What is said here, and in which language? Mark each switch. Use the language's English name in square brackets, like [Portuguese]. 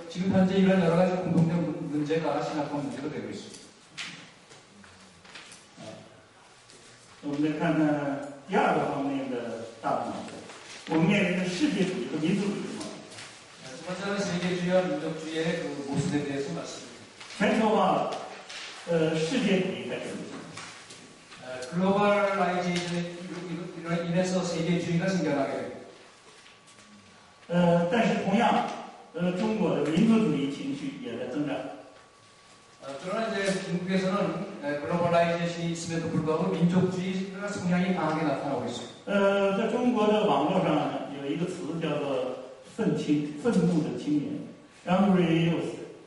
[Korean] 현재 이런 여러 가지 공통된 문제가 심각한 문제가 되고 있습니다. [Chinese] 我们再看看第二个方面的大问题，我们面临的世界主义和民族主义问题。 [Korean] 두 번째는 세계주의와 민족주의의 그 모습에 대해서 말씀드립니다. [Chinese] 全球化，世界主义开始。 [Korean] 글로벌라이제이션으로 인해서 세계주의가 생겨나게 됩니다. [Chinese] 但是同样，中国的民族主义情绪也在增长。 [Korean] 그러나 이제 중국에서는 글로벌라이제이션이 있음에도 불구하고 민족주의가 성향이 강하게 나타나고 있습니다. [Chinese] 在中国的网络上有一个词叫做“愤怒的青年 ”（angry youth）。